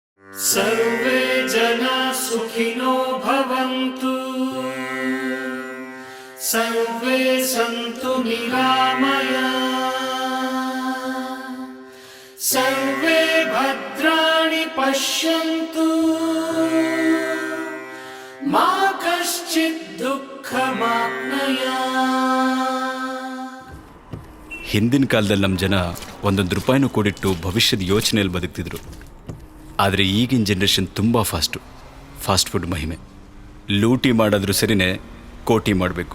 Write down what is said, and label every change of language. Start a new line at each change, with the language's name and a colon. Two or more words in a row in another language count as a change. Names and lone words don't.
Sanskrit: ಸರ್ವೇ ಜನ ಸುಖಿನೋ ಭವಂತು, ಸರ್ವೇ ಸಂತು ನಿರಾಮಯ, ಸರ್ವೇ ಭದ್ರಾಣಿ ಪಶ್ಯಂತು, ಮಾ ಕಶ್ಚಿತ್ ದುಃಖಮಾಪ್ನುಯಾತ್.
Kannada: ಹಿಂದಿನ ಕಾಲದಲ್ಲಿ ನಮ್ಮ ಜನ ಒಂದೊಂದು ರೂಪಾಯಿನೂ ಕೂಡಿಟ್ಟು ಭವಿಷ್ಯದ ಯೋಚನೆಯಲ್ಲಿ ಬದುಕ್ತಿದ್ರು. ಆದರೆ ಈಗಿನ ಜನ್ರೇಷನ್ ತುಂಬ
English: fast food
Kannada: ಮಹಿಮೆ. ಲೂಟಿ ಮಾಡಿದ್ರೂ ಸರಿನೇ ಕೋಟಿ ಮಾಡಬೇಕು.